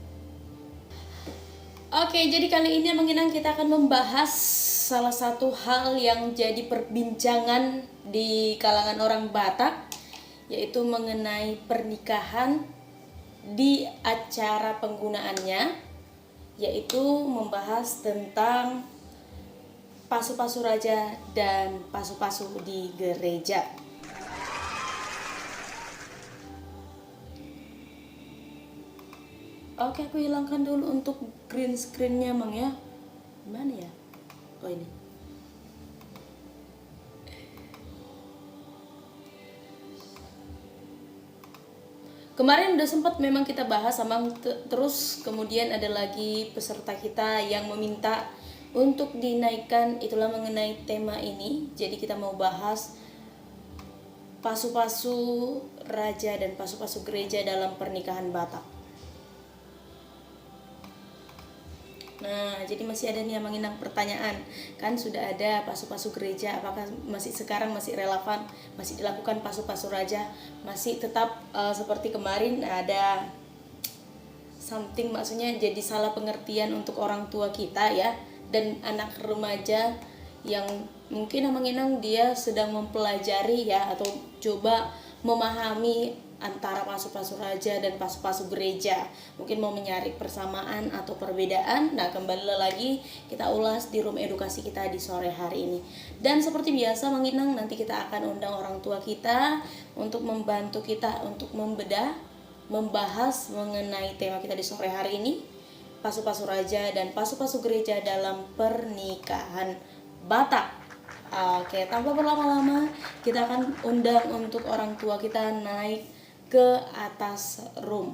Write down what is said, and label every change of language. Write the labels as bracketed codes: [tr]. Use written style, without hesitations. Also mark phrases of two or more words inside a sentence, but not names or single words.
[id] Oke, jadi kali ini Manginang kita akan membahas salah satu hal yang jadi perbincangan di kalangan orang Batak, yaitu mengenai pernikahan di acara penggunaannya, yaitu membahas tentang pasu-pasu raja dan pasu-pasu di gereja. Oke, aku hilangkan dulu untuk [en] green screen- [id] nya, Mang ya. Mana ya? Oh, ini. Kemarin udah sempat memang kita bahas sama terus kemudian ada lagi peserta kita yang meminta untuk dinaikkan, itulah mengenai tema ini. Jadi kita mau bahas pasu-pasu raja dan pasu-pasu gereja dalam pernikahan Batak. Nah, jadi masih ada nih yang menginang pertanyaan. Kan sudah ada pasu-pasu gereja, apakah masih sekarang masih relevan, masih dilakukan pasu-pasu raja, masih tetap seperti kemarin ada something, maksudnya jadi salah pengertian untuk orang tua kita ya, dan anak remaja yang mungkin menginang dia sedang mempelajari ya, atau coba memahami antara pasu-pasu raja dan pasu-pasu gereja, mungkin mau mencari persamaan atau perbedaan. Nah, kembali lagi kita ulas di room edukasi kita di sore hari ini. Dan seperti biasa Manginang, nanti kita akan undang orang tua kita untuk membantu kita untuk membedah, membahas mengenai tema kita di sore hari ini, pasu-pasu raja dan pasu-pasu gereja dalam pernikahan Batak. Oke, tanpa berlama-lama kita akan undang untuk orang tua kita naik ke atas room.